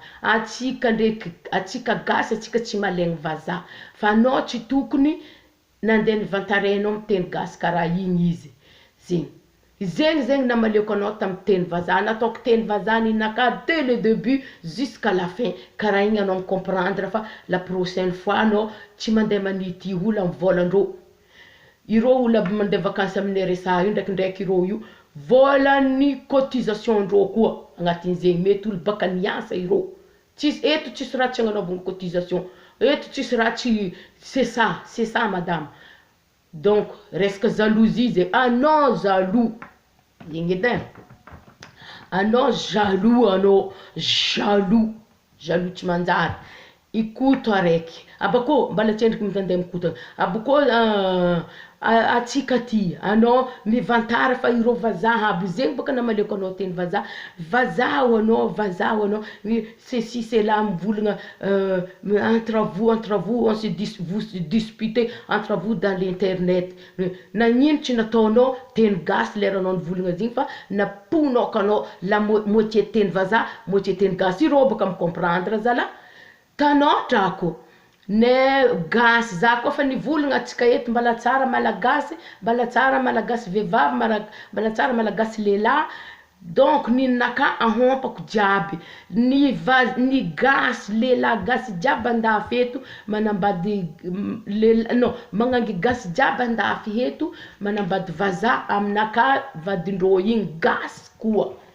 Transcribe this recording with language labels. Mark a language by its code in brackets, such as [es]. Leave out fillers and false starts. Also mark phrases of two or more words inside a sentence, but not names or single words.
[mg] Atsika ndraiky atsika gasy atsika tsy malegny vazaha fa anao tsy tokony nandeha nivantarenao amin'ny teny gasy karaha igny izy. Zegny namaliako anao tamin'ny teny vazaha, nataoko teny vazaha ninaka [fr] dès le début jusqu'à la fin. [mg] Karaha igny anao comprendre fa [fr] la prochaine fois [mg] anao tsy mandeha manity olo amin'ny volandreo. Ireo olo aby mandeha vakansy aminay resa io ndraikindraiky ireo io volan'ny cotisation ndreo koa agnatin'izegny mety olo baka niasa ireo. Tsisy eto tsisy raha tsy agnanaovana cotisation. Eto tsisy raha tsy c'est ça madame. Donc resaka jalousie zay anao jaloux. Igny edy anao jaloux tsy manjary. Ikoto araiky. Abako mbala tsendriky mitandeha mikoto. Abako atsika ty anao mivantara fa ireo vazaha aby zegny baka namaliako anao teny vazaha. Vazaha anao [fr] ceci cela mivolagna entre vous on se disputez entre vous dans l'internet. [mg] Nagnino tsy nataonao teny gasy lera anao nivolagna zegny fa naponao kanao [fr] la moitié [mg] teny vazaha moitié teny gasy. Ireo baka micomprendre zala. Tanao drako ne gasy za koa fa nivolagna atsika eto mbala tsara malagasy vehivavy, mbala tsara malagasy lehilahy. Donc ninaka ahompako jiaby ny gasy lehilahy gasy jiaby andafy eto manambady magnangy gasy jiaby andafy eto manambady vazaha aminaka vadindreo igny gasy koa.